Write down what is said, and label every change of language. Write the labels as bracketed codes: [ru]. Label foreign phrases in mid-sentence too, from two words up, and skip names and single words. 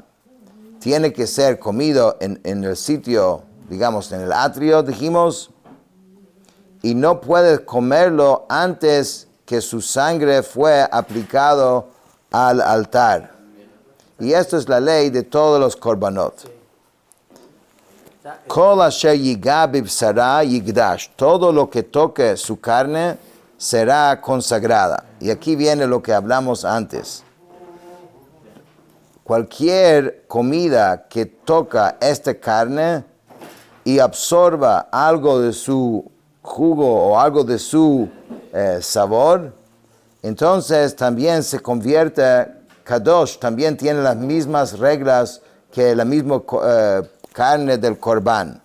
[es] Tiene que ser comido en el sitio, digamos, en el atrio, dijimos, y no puede comerlo antes que su sangre fue aplicado al altar. Y esto es la ley de todos los korbanot. [he] כל אשר יגע בבשרה יקדש. [es] Todo lo que toque su carne será consagrada. Y aquí viene lo que hablamos antes. Cualquier comida que toca esta carne y absorba algo de su jugo o algo de su sabor, entonces también se convierte kadosh, también tiene las mismas reglas que la misma carne del corbán.